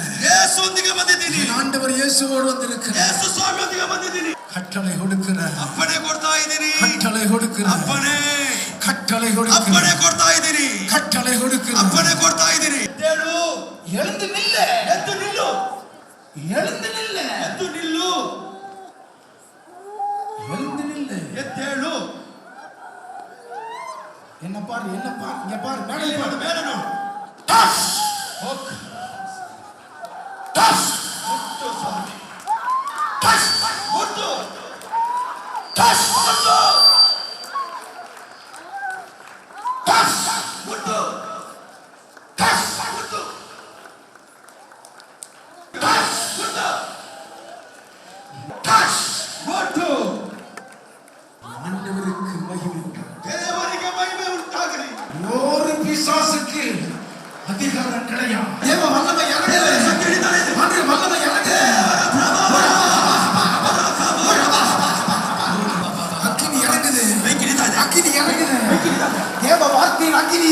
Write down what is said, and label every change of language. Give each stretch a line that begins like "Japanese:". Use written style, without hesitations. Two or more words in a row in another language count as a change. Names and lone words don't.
Kannada: இயேசுவொಂದಿಗೆ ಬಂದಿದ್ದೀನಿ.
Tamil: ஆண்டவர் இயேசுவோடு வந்திருக்கிறேன்.
Kannada: ಯೇಸು ಸ್ವಾಮಿಯೊಂದಿಗೆ ಬಂದಿದ್ದೀನಿ.
Tamil: கட்டளை கொடுக்கிறேன்.
Kannada: ಅಪ್ಪಣೆ ಕೊಡ್ತಾ ಇದ್ದೀನಿ.
Tamil: கட்டளை கொடுக்கிறேன்.
Kannada: ಅಪ್ಪಣೆ,
Tamil: கட்டளை கொடுக்கிறேன்.
Kannada: ಅಪ್ಪಣೆ ಕೊಡ್ತಾ ಇದ್ದೀನಿ.
Tamil: கட்டளை கொடுக்கிறேன்.
Kannada: ಅಪ್ಪಣೆ ಕೊಡ್ತಾ ಇದ್ದೀನಿ. ಎದ್ದೇಳು,
Tamil: எழுந்து நில்ல.
Kannada: ಎದ್ದು ನಿಲ್ಲು,
Tamil: எழுந்து நில்ல.
Kannada: ಎದ್ದು ನಿಲ್ಲು,
Tamil: எழுந்து நில்ல.
Kannada: ಎದ್ದೇಳು.
Tamil: என்ன பாரு, என்ன பாரு, இங்க பாரு, மேலே பாரு.
Kannada: ಮೇಲೆ ನೋಡು.
Tamil: டஸ்
Kannada: ಹೋಗ್.
Tamil: டஸ்
Kannada: ಮುಟ್ಟು ಸ್ವಾಮಿ.
Tamil: டஸ்
Kannada: ಮುಟ್ಟು,
Tamil: டஸ்
Kannada: ಮುಟ್ಟು,
Tamil: டஸ்
Kannada: ಮುಟ್ಟು,
Tamil: டஸ்
Kannada: ಮುಟ್ಟು,
Tamil: டஸ்
Kannada: ಮುಟ್ಟು,
Tamil: டஸ்.
Kannada: ಮುಟ್ಟು.
Tamil: ஆண்டவருக்கு மகிமை உண்டாகட்டும்.
Kannada: ದೇವರಿಗೆ ಮಹಿಮೆ ಉಂಟಾಗಲಿ.
Tamil: ஒரு பிசாசுக்கு அதிகாரம் கிடையாது. தேவ வல்லமை இறங்குது. ஆண்டவர் வல்லமை இறங்குது. அக்கினி இறங்குது. அக்கினி இறங்குது. தேவ வார்த்தையின் அக்கினி.